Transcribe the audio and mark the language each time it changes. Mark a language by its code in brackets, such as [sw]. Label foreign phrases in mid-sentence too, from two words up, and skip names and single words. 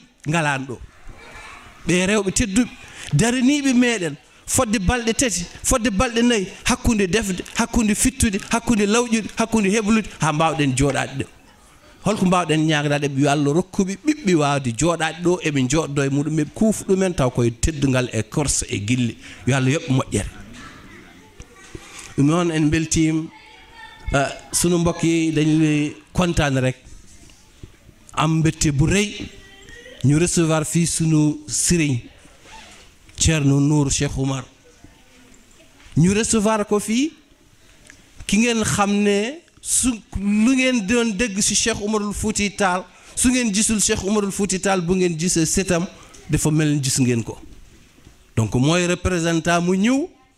[ff] ngalan ɗo ɓe rewɓe tedduɓe daraniɓe meɗen fodde balɗe tati fodde balɗe nayyi hakkude defde hakkude fittude hakkude lawƴude hakkude heblude ha mbawɗen joɗade ɗo holko mbawɗen ñagadade ɓe yo Allah rokkuɓe ɓiɓɓe wawde joɗade ɗo eɓe joɗɗo e muɗum eɓe kuufa ɗumen taw koye teddugal e korsa e guille yo Allah yoɓɓe moƴƴere ɗum noon en beltima [wo] sunu mbokk yi dañu kontane rek am mbette bu rëy ñu recevoir fii sunu sëriñ Thierno Nour Cheikh Oumar ñu recevoir ko fii ki ngeen xam ne su lu ngeen doon dégg ci Cheikh Oumarul Fouti Tall su ngeen gisul Cheikh Oumarul Fouti Tall bu ngeen gisee setam dafa mel ni gis ngeen ko donc mooy représentant mu ñëw